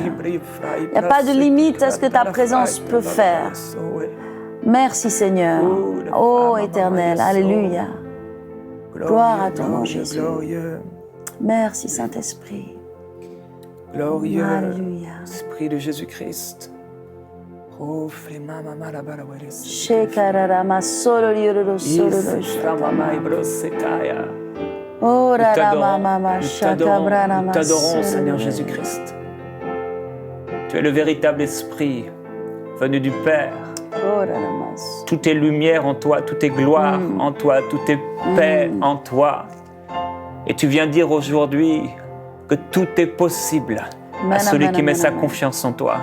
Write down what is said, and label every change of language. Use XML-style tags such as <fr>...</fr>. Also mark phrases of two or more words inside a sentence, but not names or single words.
<fr>Il n'y a pas de limite à ce que ta présence peut faire. Merci, Seigneur. Oh, Éternel. Alléluia. Gloire à ton nom, Jésus. Merci, Saint-Esprit. Glorieux Alléluia. Esprit de Jésus-Christ. Oh, Shekararama solo liororo solo Oh, raramama shakabrarama. Nous t'adorons, Seigneur Jésus-Christ. Tu es le véritable Esprit venu du Père. Oh, raramas. Tout est lumière en toi, tout est gloire en toi, tout est paix en toi. Et tu viens dire aujourd'hui que tout est possible à celui qui met sa confiance en toi.</fr>